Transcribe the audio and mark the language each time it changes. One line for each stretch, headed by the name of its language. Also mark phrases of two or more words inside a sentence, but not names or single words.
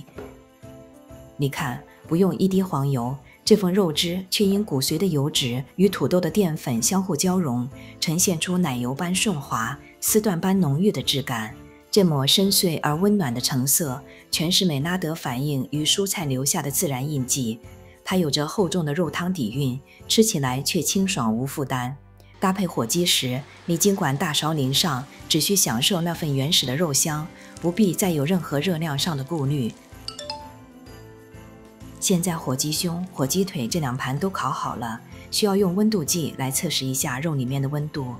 Chinese: 你看，不用一滴黃油，這份肉汁卻因骨髓的油脂與土豆的澱粉相互交融，呈現出奶油般順滑、絲緞般濃郁的質感。這抹深邃而溫暖的橙色，全是美拉德反應與蔬菜留下的自然印記。它有着厚重的肉湯底蘊，吃起來卻清爽無負擔。搭配火雞時，你儘管大勺淋上，只需享受那份原始的肉香，不必再有任何熱量上的顧慮。現在火雞胸、火雞腿這2盤都烤好了，需要用溫度計來測試一下肉裡面的溫度。